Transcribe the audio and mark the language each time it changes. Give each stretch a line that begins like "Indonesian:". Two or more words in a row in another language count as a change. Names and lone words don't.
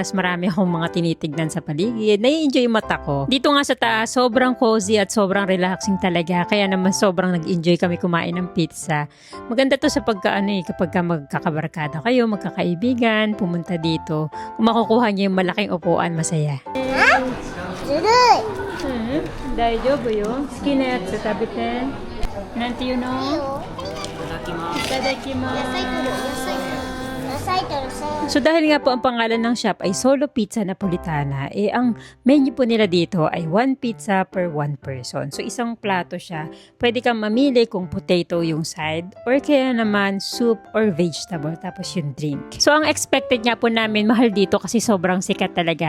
Filipino: Tas marami akong mga tinitignan sa paligid. Nai-enjoy yung mata ko. Dito nga sa taas, sobrang cozy at sobrang relaxing talaga. Kaya naman sobrang nag-enjoy kami kumain ng pizza. Maganda to sa kapag ka magkakabarkada kayo, magkakaibigan, pumunta dito. Kung makukuha niyo yung malaking upuan, masaya.
Japanese: ずるい大丈夫よ。好きなやつ食べて。なんていうの？いただきます。野菜とるさ
Filipino: So dahil nga po ang pangalan ng shop ay Solo Pizza Napolitana, ang menu po nila dito ay
English: 1 pizza per 1 person.
Filipino: So isang plato siya. Pwede kang mamili kung potato yung side or kaya naman soup or vegetable tapos yung drink. So ang expected nga po namin mahal dito kasi sobrang sikat talaga.